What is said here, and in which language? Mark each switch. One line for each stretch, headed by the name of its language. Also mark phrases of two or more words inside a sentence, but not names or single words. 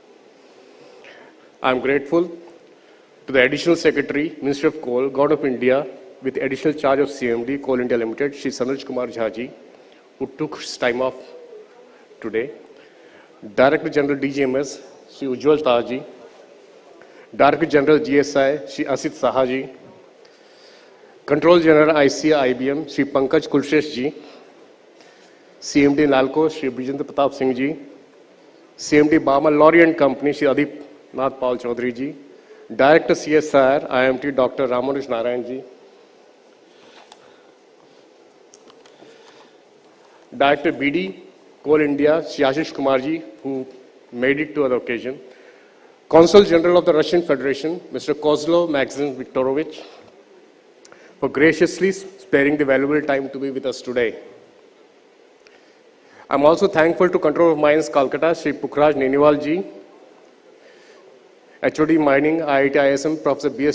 English: I am grateful to the Additional Secretary, Ministry of Coal, Government of India, with additional charge of CMD, Coal India Limited, Shri Sanoj Kumar Jha ji, who took his time off today. Director General DGMS, Shri Ujjwal Tah ji. Director General GSI, Shri Asit Saha ji. Control General ICA IBM, Shri Pankaj Kulshesh ji. CMD Nalco, Shri Brijendra Pratap Singh Ji, CMD Bama Lorry and Company, Shri Adip Nath Paul Chaudhary Ji, Director CSR, IMT Dr. Ramanuj Narayan Ji, Director BD, Coal India, Shri Ashish Kumar Ji, who made it to the occasion, Consul General of the Russian Federation, Mr. Kozlov Maxim Viktorovich, for graciously sparing the valuable time to be with us today. I'm also thankful to Control of Mines Calcutta, Shri Pukhraj Neniwal Ji, HOD Mining, IIT ISM, Professor B.S.